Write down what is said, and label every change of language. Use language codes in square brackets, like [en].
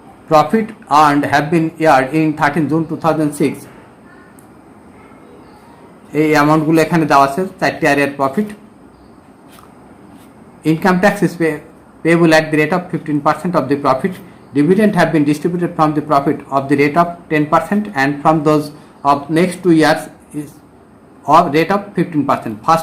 [en] Profit earned have been earned in 13 June 2006. [bn] এই অ্যামাউন্টগুলো এখানে দেওয়া আছে, 4টি এরিয়ার profit. [en] Income tax is payable at the rate of 15% of the profit. Dividend have been distributed from the profit of the rate of 10%, and from those of next 2 years is of rate of 15%.